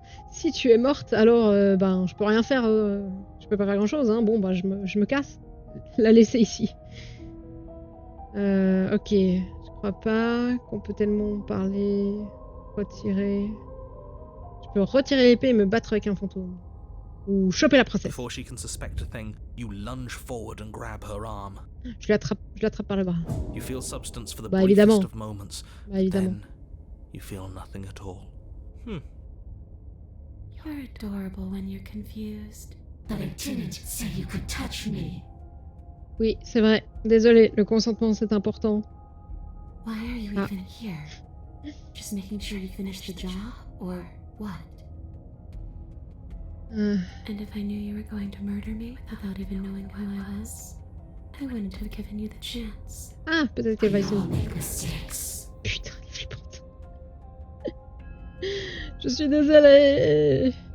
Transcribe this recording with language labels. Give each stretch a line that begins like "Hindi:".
French: Si tu es morte, alors ben je peux rien faire. Je peux pas faire grand chose. Hein. Bon, bah je me casse. La laisser ici. Ok. Je crois pas qu'on peut tellement parler. Retirer. Je peux retirer l'épée et me battre avec un fantôme. Ou choper la princesse.
English: Before she can suspect a thing, you lunge forward and grab her arm.
French: Je l'attrape par le bras.
English: You feel substance for the
French: Bah évidemment.
English: briefest of moments.
French: Bah évidemment.
English: Then you feel nothing at all. You're adorable when you're confused. But I didn't say you could touch me.
French: Oui, c'est vrai. Désolé, le consentement c'est important.
English: Why are you even here? Just making sure you finish the job, or what? And if I knew you were going to murder me without even knowing who I was, I wouldn't have given you the chance.
French: Ah, peut-être qu'elle va essayer.
English: Make mistakes.
French: Putain, elle est flippante. Je suis désolée.